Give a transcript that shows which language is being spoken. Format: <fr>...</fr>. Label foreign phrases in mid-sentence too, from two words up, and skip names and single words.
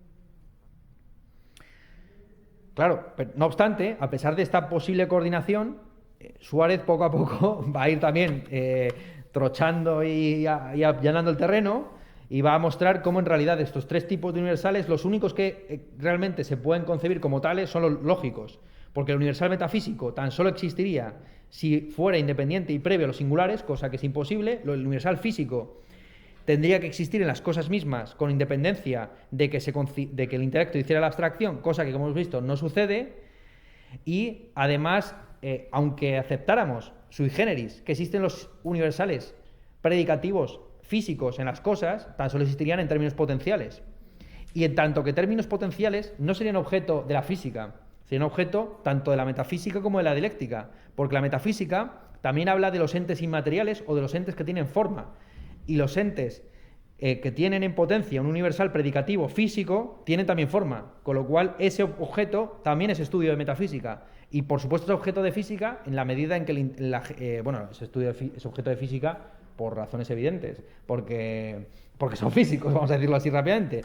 <es>Claro, pero no obstante, a pesar de esta posible coordinación, Suárez poco a poco va a ir también trochando y allanando el terreno, y va a mostrar cómo en realidad estos tres tipos de universales, los únicos que realmente se pueden concebir como tales son los lógicos, porque el universal metafísico tan solo existiría si fuera independiente y previo a los singulares, cosa que es imposible. El universal físico tendría que existir en las cosas mismas con independencia de que el intelecto hiciera la abstracción, cosa que, como hemos visto, no sucede. Y además, aunque aceptáramos</es> <la>sui generis</la> <es>que existen los universales predicativos físicos en las cosas, tan solo existirían en términos potenciales. Y en tanto que términos potenciales no serían objeto de la física, serían objeto tanto de la metafísica como de la dialéctica, porque la metafísica también habla de los entes inmateriales o de los entes que tienen forma, y los entes que tienen en potencia un universal predicativo físico tienen también forma, con lo cual ese objeto también es estudio de metafísica, y por supuesto es objeto de física en la medida en que es objeto de física por razones evidentes, porque son físicos, vamos a decirlo así rápidamente.</es>